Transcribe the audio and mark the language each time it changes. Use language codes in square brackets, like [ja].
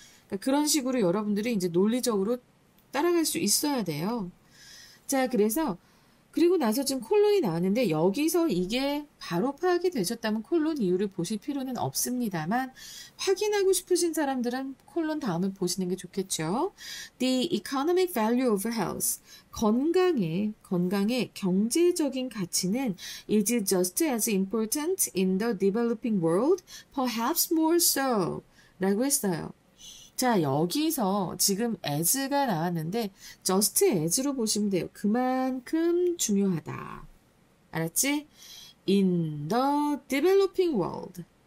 [ko] 그러니까 그런 식으로 여러분들이 이제 논리적으로 따라갈 수 있어야 돼요. 자, 그래서 그리고 나서 지금 콜론이 나왔는데 여기서 이게 바로 파악이 되셨다면 콜론 이유를 보실 필요는 없습니다만 확인하고 싶으신 사람들은 콜론 다음을 보시는 게 좋겠죠. [en] The economic value of health. [ko] 건강의 경제적인 가치는 [en] is just as important in the developing world, perhaps more so. [ko] 라고 했어요. 자, 여기서 지금 as가 나왔는데 just as로 보시면 돼요. 그만큼 중요하다. 알았지? [en] In the developing world.